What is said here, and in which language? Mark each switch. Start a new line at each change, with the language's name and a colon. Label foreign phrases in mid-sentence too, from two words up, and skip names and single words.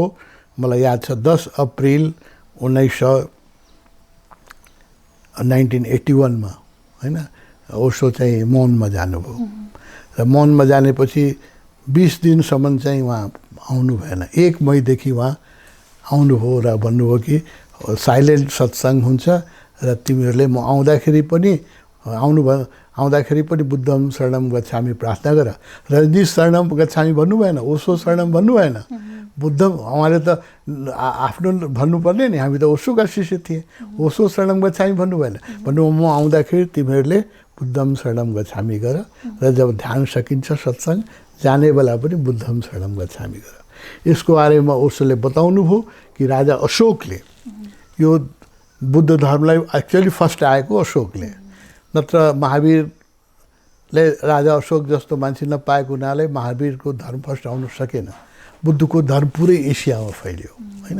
Nepali: मलाई याद छ 10 अप्रिल 1981 मा होइन ओशो चाहिँ मौनमा जानुभयो र मौनमा जानेपछि 20 दिनसम्म चाहिँ उहाँ आउनु भएन। 1 मईदेखि उहाँ आउनुभयो र भन्नुभयो कि साइलेन्ट सत्सङ्ग हुन्छ र तिमीहरूले म आउँदाखेरि पनि
Pali: बुद्धम शरणम गच्छामि
Nepali: प्रार्थना गर। रजनी
Pali: शरणम गच्छामि
Nepali: भन्नु भएन, ओशो शरणम भन्नु भएन। बुद्धम उहाँले त आफ्नो भन्नुपर्ने नि, हामी त ओशोका शिष्य थिए। ओशो
Pali: शरणम गच्छामि
Nepali: भन्नु भएन, भन्नु म आउँदाखेरि तिमीहरूले
Pali: बुद्धम शरणम गच्छामि
Nepali: गर र जब ध्यान सकिन्छ सत्सङ्ग जाने बेला पनि
Pali: बुद्धम शरणम गच्छामि
Nepali: गर। यसको बारेमा ओशोले बताउनु भयो कि राजा अशोकले यो बुद्ध धर्मलाई
English: actually first
Nepali: आएको अशोकले, नत्र महावीरले राजा अशोक जस्तो मान्छे नपाएको हुनाले महावीरको धर्म फर्स्ट आउन सकेन। बुद्धको धर्म पुरै एसियामा फैलियो होइन।